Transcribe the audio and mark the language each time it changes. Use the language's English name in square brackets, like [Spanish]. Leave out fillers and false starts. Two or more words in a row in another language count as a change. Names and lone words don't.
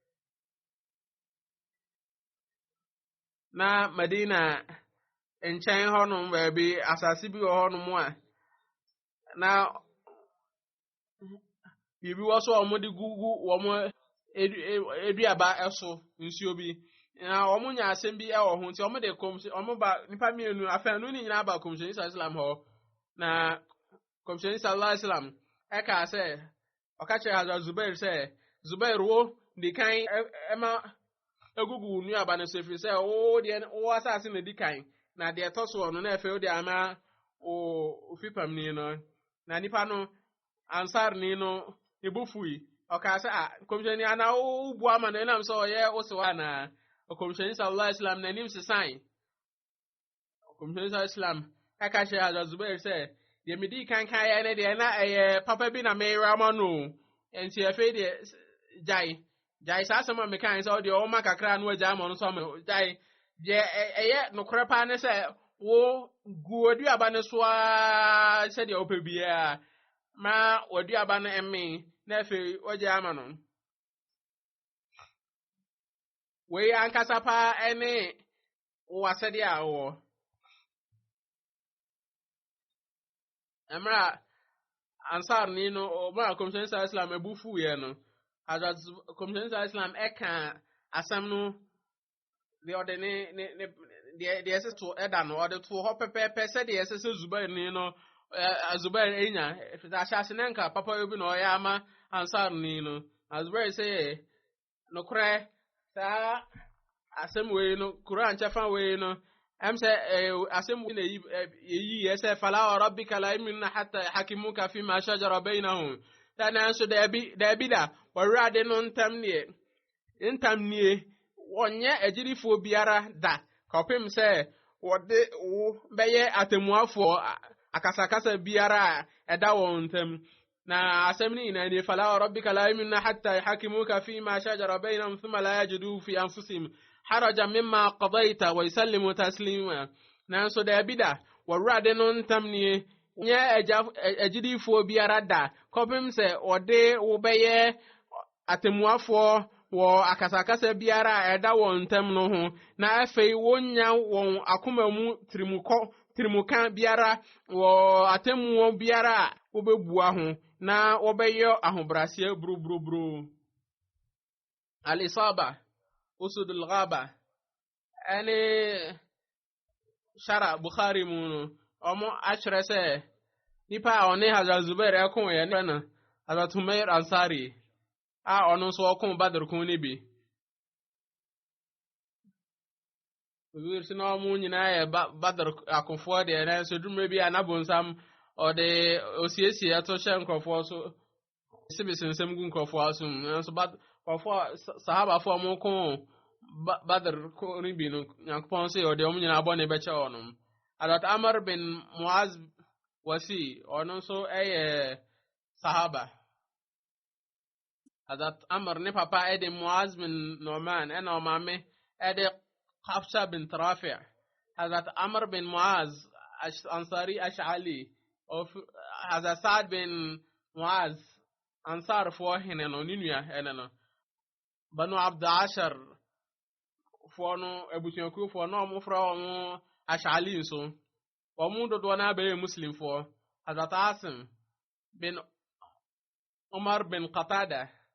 [Akan] na Medina nkyɛn hɔnom baabi asase bi wɔ hɔnom a na biribi wɔ so a wɔde gugu wɔn eduaba ɛso nsuo bi na wɔn nya asɛm bi ɛwɔ ho nti wɔn de wɔn ba nipa mmienu afɛn no ne nyinaa ba kɔmhyɛni Islam hɔ na kɔmhyɛni [Arabic] صلى الله عليه وسلم [Akan] ɛka sɛ ɔka kyerɛ Hazrat Zubair sɛ Zubair wo di kan ɛma egugu nuaba no so efiri sɛ wo deɛ wo asase na di kan na deɛ ɛtɔ so no na efe wo de ama o fipamni no na nipa no ansar ni no ebufui ɔka sɛ kɔmhyɛni ana wo bu ama na enam sɛ ɔyɛ osewa na kɔmhyɛni [Arabic] صلى الله عليه وسلم [Akan] na nim sesan kɔmhyɛni [Arabic] صلى الله عليه وسلم [Akan] aka kyerɛ Hazrat Zubair sɛ deɛ medi kan yɛ ne deɛ na ɛyɛ papa bi na meyra ma no nti efe deɛ jai saa asɛm a meka sɛ ɔde ɔma kakra no agya ma no so ama jai deɛ ɛyɛ nokora paa ne sɛ wo guoduaba ne so a sɛdeɛ wopɛ biara ma waduaba no ɛme na afei ɔgya ama no wei ankasa paa ɛne wasɛdeɛ a wɔwɔ ɛmra ansar ni no ɔma kɔmhyɛni [Arabic] صلى الله عليه وسلم [Akan] abufu yɛ no Hazrat kɔmhyɛni [Arabic] صلى الله عليه وسلم [Akan] ɛka asɛm no deɛ ɔde ne deɛ ɛsɛ to ɛda no ɔde to hɔ pɛpɛɛpɛ sɛdeɛ ɛsɛ sɛ Zubair ni no Zubair enya ahyɛase ne nka papa bi na ɔyɛ ama ansar ni no Zubair sɛ nokorɛ saa asɛm wei no Quran kyɛfa wei no ɛm sɛ asɛm wei na yi ɛsɛ [Arabic] فلا وربك لا يؤمنون حتى يحكموك فيما شجر بينهم [Akan] nanso daabi da wɔwurade no ntam nie wɔnyɛ agyirifoɔ biara da kɔpem sɛ wɔde wo bɛyɛ atemuafoɔ akasakasa biara a ɛda wɔn ntam na asɛm no nyinaa nie [Arabic] فلا وربك لا يؤمنون حتى يحكموك فيما شجر بينهم ثم لا يجدون في أنفسهم حرجا مما قضيت ويسلموا تسليما [Akan] nanso daabi da wɔwurade no ntam nie nye agyidifoɔ biara da kɔpem sɛ ɔde wo bɛyɛ atemuafoɔ wɔ akasakasa biara a ɛda wɔn ntam no ho na afei wonya wɔn akoma mu tirimuka biara wɔ atemuo biara a wobɛbua ho na wɔbɛyɛ ahobraseɛ buruburuburu al-Isaba Usudul Ghaba ɛne Shara Bukhari mu no ɔmo akyerɛ sɛ nipa a ɔne Hazrat Zubair ɛko yɛ ne na Hazrat Umair Ansari a ɔno nso ɔko Badr ko ne bi Zubair sɛ na ɔmo nyinaa yɛ Badr akofoɔ deɛ na nso dumre bi a nabonsam ɔde osiesie ɛto hyɛ nkurɔfoɔ so sibisensɛm gu nkurɔfoɔ so nso nkurɔfoɔ sahabafoɔ ɔmo ko Badr ko ne bi no Nyankopɔn sɛ ɔde ɔmo nyinaa bɔ ne bɛkyɛ ɔnom Hazrat Amr bin Muaz wasi ono so sahaba Hazrat Amr ne papa ede Muaz bin Nu'man ena omame ede Hafsa bin Rafi' Hazrat Amr bin Muaz Ansari Ash'ali of Hazrat Sa'd bin Muaz Ansar fo hene no ninua ene no Banu Abd Ashar fo no ebusuaku fo no omfra omo Ash'ali nso omo dodo na be Muslim fo Hazrat Asim bin Umar bin Qatada